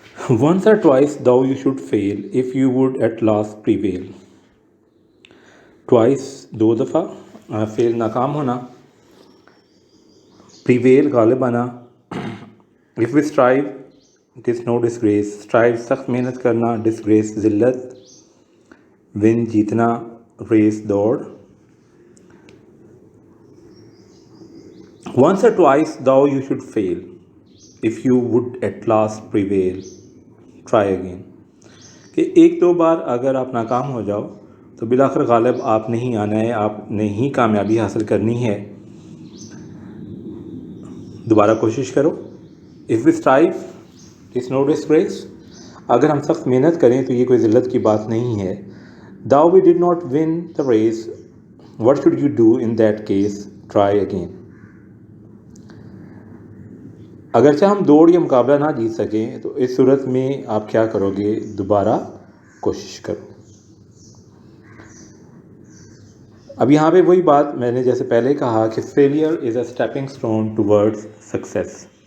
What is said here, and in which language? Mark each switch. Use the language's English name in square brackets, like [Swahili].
[English] Once or twice thou you should fail if you would at last prevail. [Urdu] Twice دو دفعہ، فیل ناکام ہونا، prevail غالب آنا. [English] If we strive it is no disgrace. strive [Urdu] سخت محنت کرنا، [English] disgrace ذلت. [Urdu] ون جیتنا، ریس دوڑ. [English] Once or twice thou you should fail, if you would at last prevail, try again. [Urdu] کہ ایک دو بار اگر آپ ناکام ہو جاؤ تو بالآخر غالب آپ نے ہی آنا ہے، آپ نے ہی کامیابی حاصل کرنی ہے. دوبارہ کوشش کرو. [English] If we strive, it's no disgrace. [Urdu] اگر ہم سخت محنت کریں تو یہ کوئی ذلت کی بات نہیں ہے. [English] Thou we did not win the race, what should you do in that case? Try again. [Urdu] اگرچہ ہم دوڑ یا مقابلہ نہ جیت سکیں تو اس صورت میں آپ کیا کرو گے؟ دوبارہ کوشش کرو. اب یہاں پہ وہی بات میں نے جیسے پہلے کہا کہ [English] Failure is a stepping stone towards success.